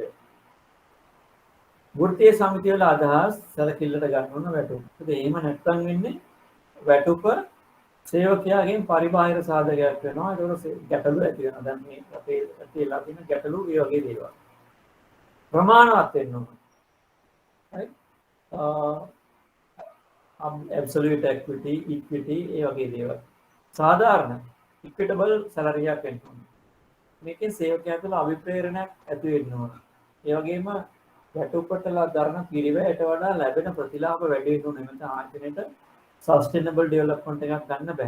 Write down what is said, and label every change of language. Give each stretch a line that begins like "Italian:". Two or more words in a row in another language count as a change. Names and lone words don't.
Sinhala: වෘත්තීය සමිතිය වල අදහස් සැලකිල්ලට ගන්න ඕන වැටුප්. ඒකද එහෙම නැත්නම් වෙන්නේ වැටුප සේවකයාගෙන් පරිබාහිර සාධකයක් වෙනවා. ඒකවල ගැටලු ඇති වෙනවා. දැන් මේ අපේ ඇතිලා තියෙන ගැටලු ඒ වගේ දේවල්. ප්‍රමාණවත් වෙන්න ඕන. හරි.
English: absolute equity, equity
Sinhala: ඒ වගේ දේවල්. සාධාරණ
English: equitable salary
Sinhala: එකක් වෙන්න ඕන. මේකෙන් සේවකයා තුළ අභිප්‍රේරණයක් ඇති වෙන්න ඕන. ඒ වගේම වැටුපටලා දරන පිරිවැයට වඩා ලැබෙන ප්‍රතිලාභ වැඩි වෙන නැත්නම් ආයතනයේට
English: sustainable development
Sinhala: එකක් ගන්න බෑ.